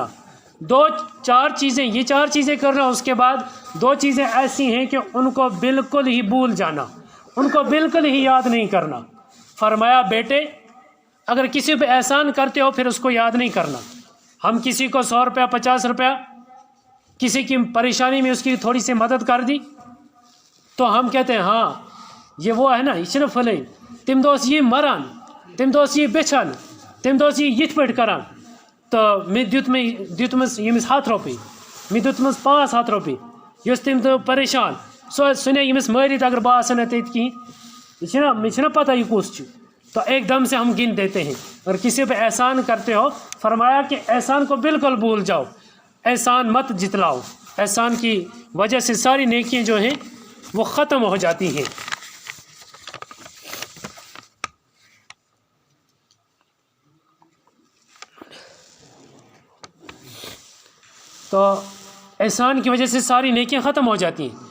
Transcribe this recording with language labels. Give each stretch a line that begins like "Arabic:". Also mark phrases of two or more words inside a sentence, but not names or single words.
Urdu: 4 چیزیں، یہ 4 چیزیں کرنا، اس کے بعد 2 چیزیں ایسی ہیں کہ ان کو بالکل ہی بھول جانا، ان کو بالکل ہی یاد نہیں کرنا. فرمایا بیٹے اگر کسی پہ احسان کرتے ہو پھر اس کو یاد نہیں کرنا. ہم کسی کو 100 روپیہ 50 روپیہ کسی کی پریشانی میں اس کی تھوڑی سی مدد کر دی تو ہم کہتے ہیں ہاں یہ وہ ہے نا یہ
Kashmiri: چھنا فلیں تم دوس یہ مران تم دوس یہ بچھان تم دوس یہ یت پٹ کران تو میں دیتمس یمس 100 روپیہ میں دیتمس 500 روپیہ یس تم تو پریشان سنے یمس مارت اگر بہ آسا تت کہیں
Urdu: یہ مجھے
Kashmiri: چھنا پتہ یہ کس چھ.
Urdu: تو ایک دم سے ہم گن دیتے ہیں. اور کسی پہ احسان کرتے ہو فرمایا کہ احسان کو بالکل بھول جاؤ، احسان مت جتلاؤ. احسان کی وجہ سے ساری نیکیاں جو ہیں وہ ختم ہو جاتی ہیں. تو احسان کی وجہ سے ساری نیکیاں ختم ہو جاتی ہیں.